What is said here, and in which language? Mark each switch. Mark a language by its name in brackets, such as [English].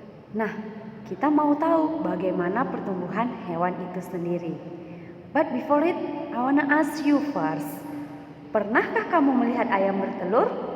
[Indonesian] Nah, kita mau tahu bagaimana pertumbuhan hewan itu sendiri. [English] But before it, I wanna ask you first. [Indonesian] Pernahkah kamu melihat ayam bertelur?